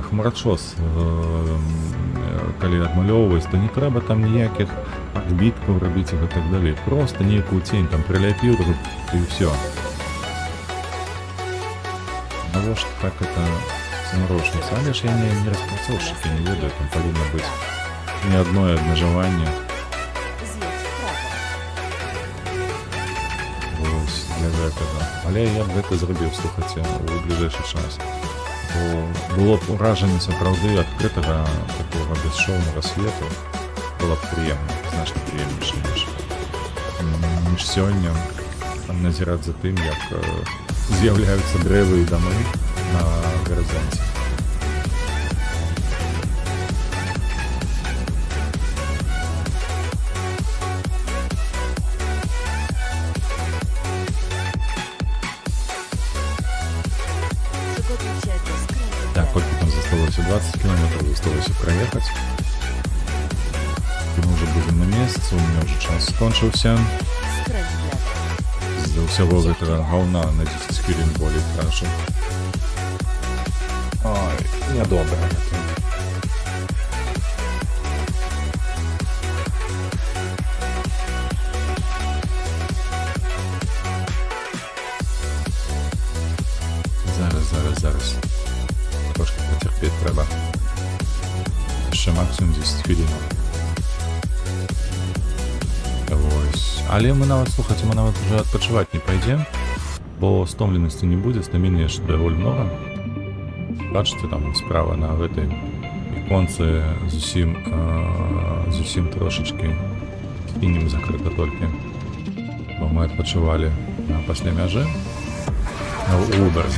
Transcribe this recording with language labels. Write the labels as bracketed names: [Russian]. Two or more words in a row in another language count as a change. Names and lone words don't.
[Belarusian] Хмарачос, калі адмалёўваць, то не трэба там ніякіх адбіткаў рабіць і так далей. Просто нейкую цень там приляпіў, і ўсё. Навошта так это замарочніцца? Але ж я не распрацоўшчык, я не ведаю, там павінна быць не адное абмежаванне. [Polish] Zjedź w prawo. [Belarusian] Вось для гэтага. Але я б гэта зрабіў, слухайце, у бліжэйшы час. Бо было б уражанне сапраўды адкрытага такога бесшоўнага свету. Было б прыемна, значна прыемнейша, ніж сёння назіраць за тым, як з'яўляюцца дрэвы і дамы на гарызонце. [Polish] Przygotuj się do skrętu w [Belarusian] Так, [Polish] lewo. [Belarusian] колькі там засталося 20 километров, засталося праехаць. [Russian] Мы уже будем [Belarusian] на месцы, [Russian] у меня уже [Belarusian] час скончыўся. [Polish] Skręć w lewo. [Belarusian] З-за ўсяго гэтага гаўна на 10 хвілін болей кажу. Ой, нядобра гэта. Зараз. [Ukrainian] Трошки потерпіти треба. Ще максимум 10 хвилин. Ось. [Belarusian] Але мы нават, слухайце, мы нават уже адпачываць не пойдем, бо стомленасці не будзе, стаміны яшчэ даволі много. Бачыце, там справа на гэтай іконцы зусім трошачки сінім закрыта толькі, бо мы адпачывалі пасля мяжы у Уберзе.